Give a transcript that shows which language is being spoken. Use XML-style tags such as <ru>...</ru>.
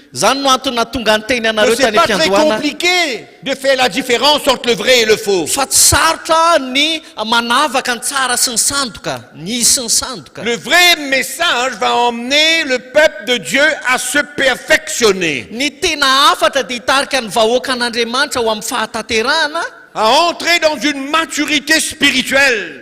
<mg>Zany no antony natonga ny teny</mg> <fr>que</fr> <mg>anareo</mg> <fr>ce</fr> <mg>tany</mg> <fr>n'est pas très</fr> <mg>am-piandohana.</mg> <fr>compliqué de faire la différence entre le vrai et le faux.</fr> <mg>Fa tsy sarotra ny manavaka ny tsara sy ny sandoka, ny izy sy ny sandoka.</mg> <fr>Le vrai message va emmener le peuple de Dieu à se perfectionner,</fr> <mg>Ny tena afatra dia hitarika ny vahoakan'Andriamanitra ho amin'ny fahataterahana,</mg> <fr>à entrer dans une maturité spirituelle,</fr>